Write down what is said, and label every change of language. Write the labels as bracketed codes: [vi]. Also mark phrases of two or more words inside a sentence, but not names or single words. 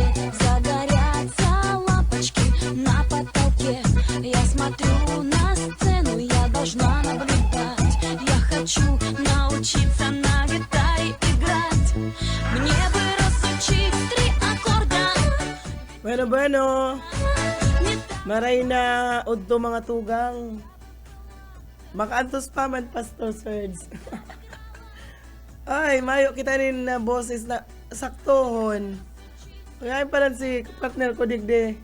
[ru] Загорятся лампочки на потолке. Я смотрю на сцену, я должна наблюдать. Я хочу научиться на гитаре играть. Мне бы разучить 3 аккорда. [bik] Bueno. Maray na udto mga tugang. Makaantos pa man, Pastor Serge. Ay, mayo kita rin na boses na saktohon. Kaya pa rin si partner ko digde.